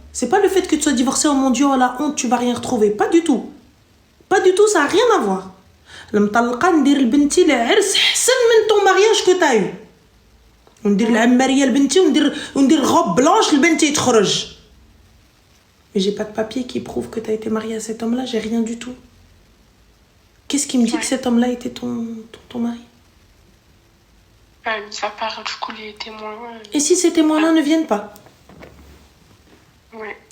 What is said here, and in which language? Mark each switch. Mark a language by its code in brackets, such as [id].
[fr] C'est pas le fait que tu sois divorcé, oh mon Dieu, oh la honte, tu vas rien retrouver. Pas du tout. Pas du tout, ça n'a rien à voir. Le mtalqa, [ar] ندير لبنتي العرس حسن من [fr] ton mariage que t'as eu. [ar] وندير العمارية لبنتي وندير [fr] robe blanche [ar] لبنتي تخرج. [fr] Mais j'ai pas de papier qui prouve que t'as été mariée à cet homme-là, j'ai rien du tout. Qu'est-ce qui me dit que cet homme-là était ton mari? Mis à part, du coup, les témoins. Et si ces témoins-là ne viennent pas? Ouais.